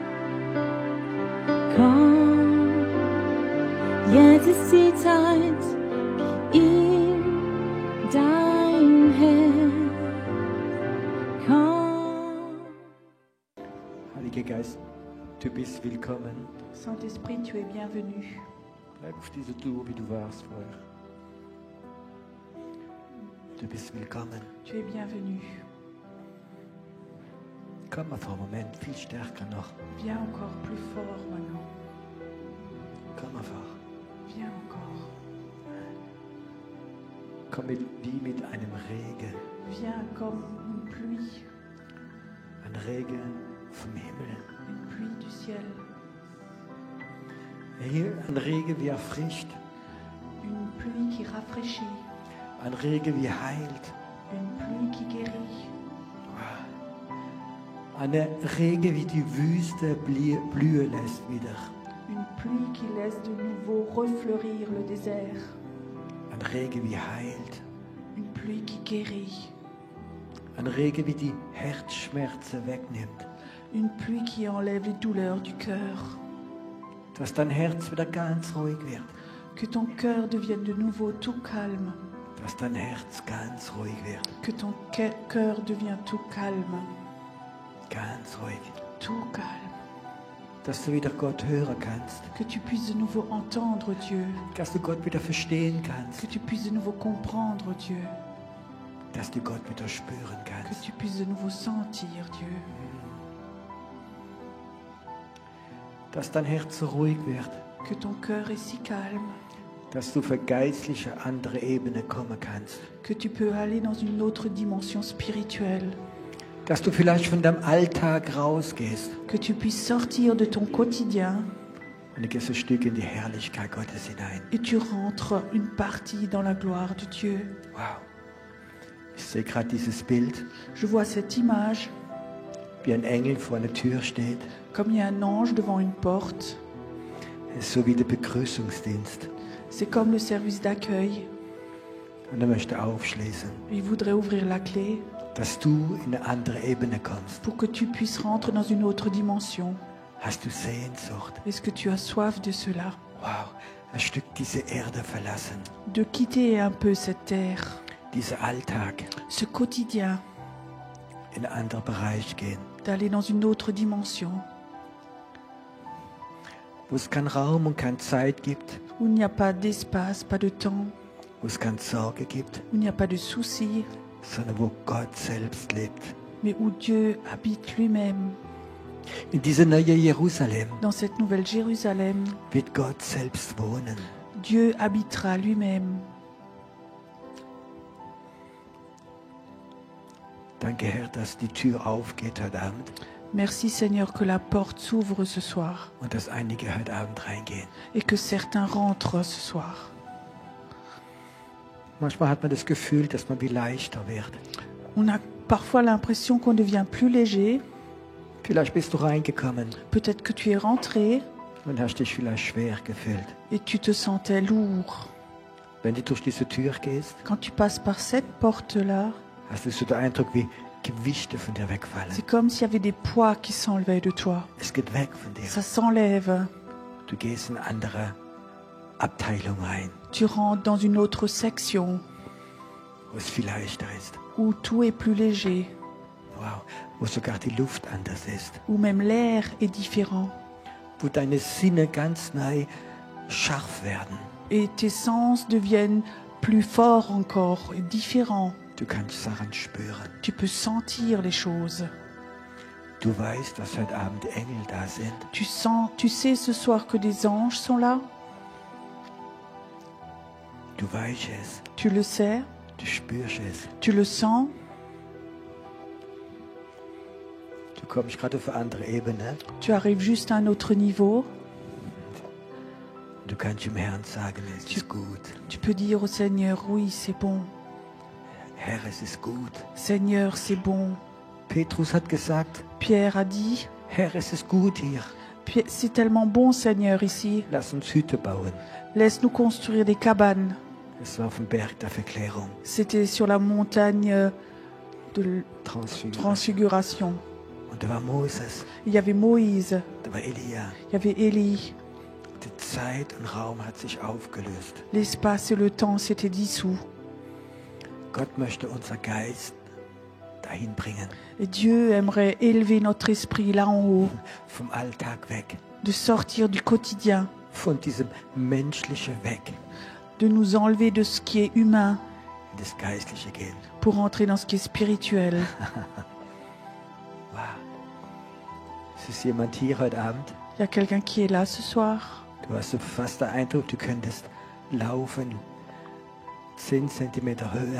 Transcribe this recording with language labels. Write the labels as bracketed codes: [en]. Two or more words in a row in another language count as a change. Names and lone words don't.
[de] Komm, jetzt ist die Zeit, in dein Herz. Komm. Heiliger Geist, du bist willkommen. [fr] Saint-Esprit, tu es bienvenu. [de] Bleib auf dieser Tour, wie du warst vorher. Du bist willkommen. [fr] Tu es bienvenu. [de] Komm auf einen Moment, viel stärker noch. [fr] Viens encore plus fort maintenant. [de] Komm einfach. [fr] Viens encore. [de] Komm wie mit einem Regen. [fr] Viens comme une pluie. [de] Ein Regen vom Himmel. [fr] Une pluie du ciel. [de] Hier ein Regen wie erfrischt. [fr] Une pluie qui rafraîchit. [de] Ein Regen wie heilt. [fr] Une pluie qui guérit. [de] Ein Regen wie die Wüste blühen lässt wieder. [fr] Une pluie qui laisse de nouveau refleurir le désert. [de] Ein Regen wie heilt. [fr] Une pluie qui guérit. [de] Ein Regen wie die Herzschmerzen wegnimmt. [fr] Une pluie qui enlève les douleurs du cœur. [de] Dass dein Herz wieder ganz ruhig wird. [fr] Que ton cœur devienne de nouveau tout calme. [de] Dass dein Herz ganz ruhig wird. [fr] Que ton cœur devient tout calme. [de] Ganz ruhig. [fr] Tout calme. [de] Dass du wieder Gott hören kannst. [fr] Que tu puisses de nouveau entendre Dieu. [de] Dass du Gott wieder verstehen kannst. [fr] Que tu puisses de nouveau comprendre Dieu. [de] Dass du Gott wieder spüren [fr] Que [de] kannst. [fr] tu puisses de nouveau sentir Dieu. [de] Dass dein Herz so ruhig wird. [fr] Que ton cœur est si calme. [de] Dass du auf eine geistliche andere Ebene kommen kannst. [fr] Que tu peux aller dans une autre dimension spirituelle. [de] Dass du vielleicht von deinem Alltag rausgehst. [fr] Que tu puisses sortir de ton quotidien. [de] Und du gehst ein Stück in die Herrlichkeit Gottes hinein. [fr] Et tu rentres une partie dans la gloire de Dieu. [de] Wow. Ich sehe gerade dieses Bild, [fr] Je vois cette image [de] wie ein Engel vor einer Tür steht. [fr] comme il y a un ange devant une porte. [de] Es ist so wie der Begrüßungsdienst. [fr] C'est comme le service d'accueil. [de] Und er möchte aufschließen, [fr] Il voudrait ouvrir la clé [de] dass du in eine andere Ebene kommst. [fr] pour que tu puisses rentrer dans une autre dimension. [de] Hast du Sehnsucht? [fr] Est-ce que tu as soif de cela? [de] Wow, ein Stück diese Erde verlassen, [fr] De quitter un peu cette terre, [de] dieser Alltag, [fr] ce quotidien, [de] in einen anderen Bereich gehen, [fr] d'aller dans une autre dimension, [de] wo es keinen Raum und keine Zeit gibt, [fr] où il n'y a pas d'espace, pas de temps, [de] wo es keine Sorge gibt, [fr] où il n'y a pas de soucis, [de] sondern wo Gott selbst lebt. [fr] mais où Dieu habite lui-même. [de] In dieser neuen Jerusalem [fr] Dans cette nouvelle Jérusalem, [de] wird Gott selbst wohnen. [fr] Dieu habitera lui-même. [de] Danke, Herr, dass die Tür aufgeht heute Abend [fr] Merci Seigneur que la porte s'ouvre ce soir [de] und dass einige heute Abend reingehen. [fr] et que certains rentrent ce soir. [de] Manchmal hat man das Gefühl, dass man wie leichter wird. [fr] On a parfois l'impression qu'on devient plus léger. [de] Vielleicht bist du reingekommen [fr] Peut-être que tu es rentré [de] und hast dich vielleicht schwer gefühlt. [fr] et tu te sentais lourd. [de] Wenn du durch diese Tür gehst, [fr] Quand tu passes par cette porte-là, [de] hast du so den Eindruck, wie Gewichte von dir wegfallen. [fr] c'est comme s'il y avait des poids qui s'enlevaient de toi. [de] Es geht weg von dir. [fr] Ça s'enlève. [de] Du gehst in eine andere Abteilung rein, [fr] Tu rentres dans une autre section [de] wo es viel leichter ist. [fr] où tout est plus léger, [de] Wow, wo sogar die Luft anders ist. [fr] où même l'air est différent [de] Wo deine Sinne ganz neu scharf werden. [fr] et tes sens deviennent plus forts encore et différents. [de] Du kannst Sachen spüren. [fr] Tu peux sentir les choses. [de] Du weißt, dass heute Abend Engel da sind. [fr] Tu sais ce soir que des anges sont là. [de] Du weißt es. [fr] Tu le sais, [de] Du spürst es. [fr] tu le sens. [de] Du kommst gerade auf eine andere Ebene. [fr] Tu arrives juste à un autre niveau. [de] Du kannst dem Herrn sagen, es ist gut. [fr] Tu peux dire au Seigneur, oui, c'est bon. [de] Herr, es ist gut. [fr] Seigneur, c'est bon. [de] Petrus hat gesagt, [fr] Pierre a dit, [de] Herr, es ist gut hier. [fr] c'est tellement bon, Seigneur, ici. [de] Lass uns Hütte bauen. [fr] Laisse-nous construire des cabanes. [de] Es war auf dem Berg der Verklärung, [fr] C'était sur la montagne de Transfiguration. Transfiguration. [de] Und da war Moses, [fr] Il y avait Moïse, [de] da war Elia. [fr] il y avait Élie. [de] Die Zeit und Raum hat sich aufgelöst. [fr] L'espace et le temps s'étaient dissous. [de] Gott möchte unser Geist dahin bringen, [fr] Et Dieu aimerait élever notre esprit là en haut, [de] vom Alltag weg, [fr] de sortir du quotidien, [de] von diesem Menschliche weg, [fr] de nous enlever de ce qui est humain [de] in das Geistliche gehen. [fr] pour entrer dans ce qui est spirituel. [de] Wow. Ist jemand hier heute Abend? [fr] Il y a quelqu'un qui est là ce soir. [de] Du hast so fast den Eindruck, du könntest laufen 10 Zentimeter höher,